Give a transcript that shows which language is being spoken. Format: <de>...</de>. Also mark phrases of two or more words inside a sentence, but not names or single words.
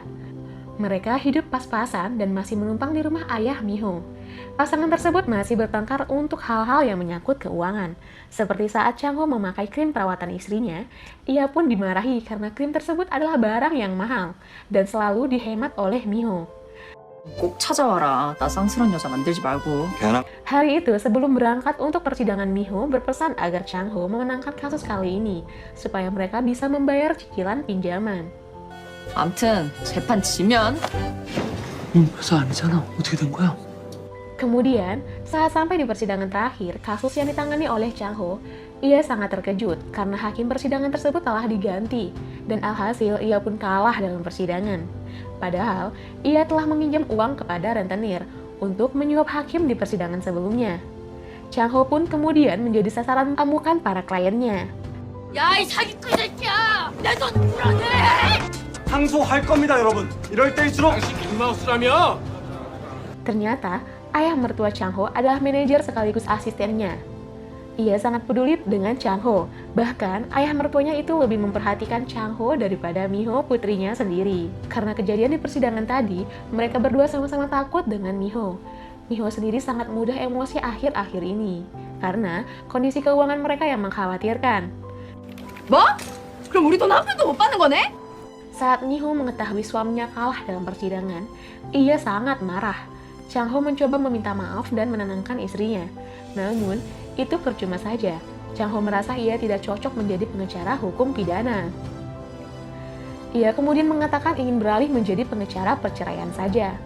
<id>Mereka hidup pas-pasan dan masih menumpang di rumah ayah Mi-ho. Pasangan tersebut masih bertengkar untuk hal-hal yang menyangkut keuangan. Seperti saat Chang-ho memakai krim perawatan istrinya, ia pun dimarahi karena krim tersebut adalah barang yang mahal dan selalu dihemat oleh Mi-ho.</id> <ko>꼭 찾아와라. 나 쌍스러운 여자 만들지 말고. 걔랑</ko> <id>Hari itu, sebelum berangkat untuk persidangan, Mi-ho berpesan agar Chang-ho memenangkan kasus kali ini, supaya mereka bisa membayar cicilan pinjaman.</id> <ko>암튼 재판 지면 회사 아니잖아. 어떻게 된 거야?</ko> <id>Kemudian, saat sampai di persidangan terakhir, kasus yang ditangani oleh Chang-ho, ia sangat terkejut karena hakim persidangan tersebut telah diganti, dan alhasil ia pun kalah dalam persidangan. Padahal, ia telah meminjam uang kepada rentenir untuk menyuap hakim di persidangan sebelumnya. Chang-ho pun kemudian menjadi sasaran amukan para kliennya.</id> <ko>야, 이 사기꾼 새끼야! 내 돈 불안해! 항소할 겁니다, 여러분. 이럴 때일수록 빅마우스라며?</ko> <id>Ternyata, ayah mertua Chang-ho adalah manajer sekaligus asistennya. Ia sangat peduli dengan Chang-ho, bahkan ayah mertuanya itu lebih memperhatikan Chang-ho daripada Mi-ho putrinya sendiri. Karena kejadian di persidangan tadi, mereka berdua sama-sama takut dengan Mi-ho. Mi-ho sendiri sangat mudah emosi akhir-akhir ini, karena kondisi keuangan mereka yang mengkhawatirkan.</id> <ko>뭐? 그럼 우리 돈 한 푼도 못 받는 거네?</ko> <id>Saat Mi-ho mengetahui suaminya kalah dalam persidangan, ia sangat marah. Chang-ho mencoba meminta maaf dan menenangkan istrinya. Namun, itu percuma saja. Chang-ho merasa ia tidak cocok menjadi pengacara hukum pidana. Ia kemudian mengatakan ingin beralih menjadi pengacara perceraian saja.</id>